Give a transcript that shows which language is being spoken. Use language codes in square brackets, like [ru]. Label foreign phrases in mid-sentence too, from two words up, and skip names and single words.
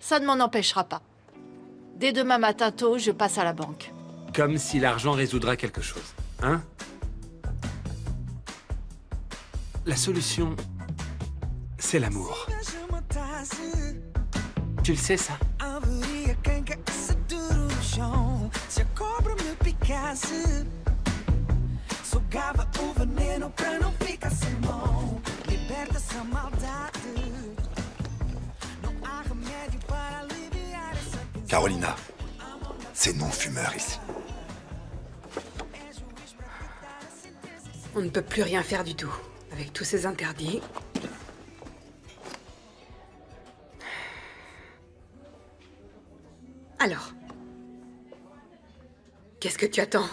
[fr] Ça ne m'en empêchera pas. Dès demain matin tôt, je passe à la banque. Comme si l'argent résoudra quelque chose, hein? La solution, c'est l'amour. Tu le sais, ça? [pt] Haveria quem caísse duro no chão se a cobra me picasse. Sugava o veneno pra não ficar sem mão. Liberta essa maldade. Não há remédio para aliviar essa tensão. [fr] Carolina, c'est non-fumeur ici. On ne peut plus rien faire du tout. Avec tous ces interdits. Alors, qu'est-ce que tu attends?